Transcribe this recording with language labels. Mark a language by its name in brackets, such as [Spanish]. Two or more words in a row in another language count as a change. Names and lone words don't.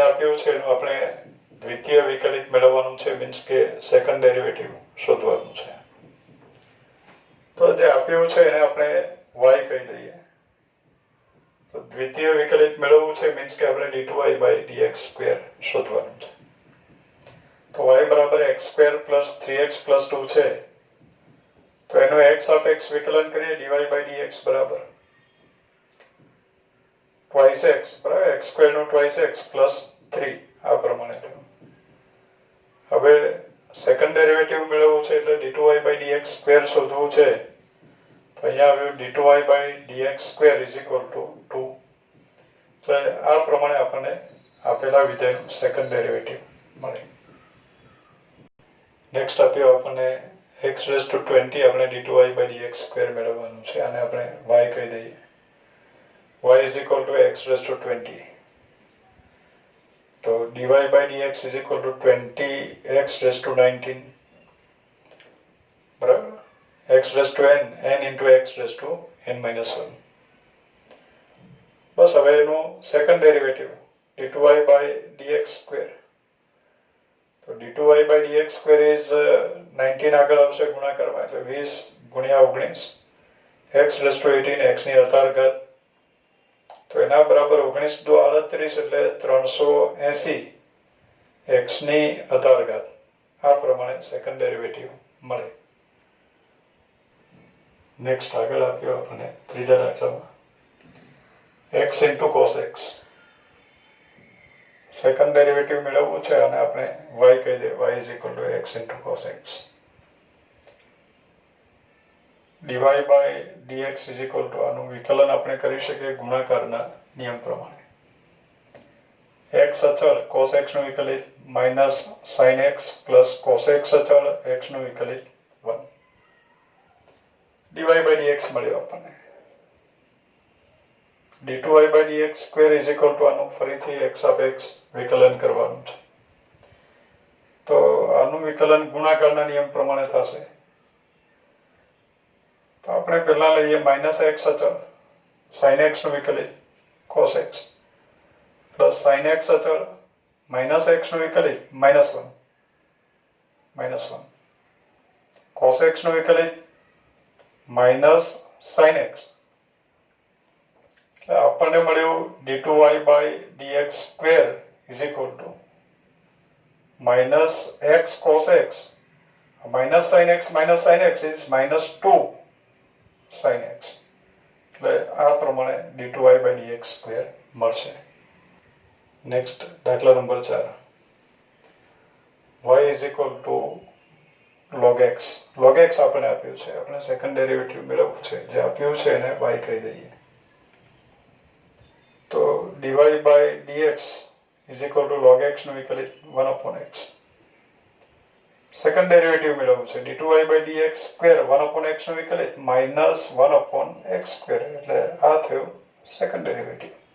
[Gujarati] આપ્યું છે એનું આપણે દ્વિતીય વિકલિત મેળવવાનું છે મીન્સ કે [English] second derivative [Gujarati] શોધવાનું છે તો જે આપ્યું છે એને આપણે y કહી દઈએ તો દ્વિતીય વિકલિત મેળવવું છે મીન્સ કે આપણે [English] d2y by dx square [Gujarati] શોધવાનું છે તો y બરાબર [English] x square plus 3x plus 2 [Gujarati] છે તો એનું x સાપેક્ષ વિકલન કરીએ [English] dy by dx [Gujarati] બરાબર [English] twice x [Gujarati] બરાબર [English] x square [Gujarati] નું [English] twice x plus 3 [Gujarati] આ પ્રમાણે થયું હવે [English] second derivative [Gujarati] મેળવવું છે એટલે [English] d2y by dx square [Gujarati] શોધવું છે તો અહીંયા આવ્યું [English] d2y by dx square is equal to 2 [Gujarati] એટલે આ પ્રમાણે આપણને આપેલા વિધેયનું [English] second derivative [Gujarati] મળે નેક્સ્ટ આપ્યો આપણને [English] x raised to 20 [Gujarati] આપણે [English] d2y by dx square [Gujarati] મેળવવાનું છે અને આપણે y કહી દઈએ [English] y is equal to x raised to 20 [Gujarati] તો [English] dy by dx is equal to 20x raised to 19 [Gujarati] બરાબર [English] x raised to n into x raised to n minus 1 [Gujarati] બસ હવે એનું [English] second derivative d2y by dx square [Gujarati] તો [English] d2y by dx square is 19 [Gujarati] આગળ આવશે ગુણાકારમાં એટલે 20 ગુણ્યા [English] 19 x raised to 18 [Gujarati] x ની અતાર ઘાત તો એના બરાબર 19 દુ 38 એટલે 380 x ની અતાર ઘાત આ પ્રમાણે [English] second derivative [Gujarati] મળે નેક્સ્ટ આગળ આપ્યો આપણને ત્રીજા દાખલામાં [English] x into cos x second derivative [Gujarati] મેળવવું છે અને આપણે y કહી દે [English] y is equal to x into cos x dy by dx is equal to [Gujarati] આનું વિકલન આપણે કરી શકીએ ગુણાકારના નિયમ પ્રમાણે x અચળ [English] cos x [Gujarati] નું વિકલિત [English] minus sin x plus cos x [Gujarati] અચળ x નું વિકલિત 1 [English] dy by dx [Gujarati] મળ્યો આપણને [English] d2y by dx square is equal to [Gujarati] આનું ફરીથી x સાપેક્ષ વિકલન કરવાનું છે તો આનું વિકલન ગુણાકારના નિયમ પ્રમાણે થશે તો આપણે પહેલા લઈએ [English] minus x [Gujarati] અચળ [English] sin x [Gujarati] નું વિકલિત [English] cos x plus sin x [Gujarati] અચળ [English] minus x [Gujarati] નું વિકલિત minus 1 [English] cos x [Gujarati] નું વિકલિત [English] minus sin x [Gujarati] આપણને મળ્યું [English] d2y by dx square is equal to minus x cos x minus sin x [Gujarati] is minus 2 sin x એટલે આ પ્રમાણે [English] d2y by dx square [Gujarati] મળશે નેક્સ્ટ દાખલા નંબર 4 [English] y is equal to log x [Gujarati] આપણે આપ્યું છે આપણે [English] second derivative [Gujarati] મેળવવું છે જે આપ્યું છે એને y કહી દઈએ તો [English] dy by dx is equal to log x [Gujarati] નું વિકલિત [English] 1 upon x second derivative [Gujarati] મેળવવું છે [English] d2y by dx square 1 upon x [Gujarati] નું વિકલિત [English] minus 1 upon x square [Gujarati] એટલે આ થયું [English] second derivative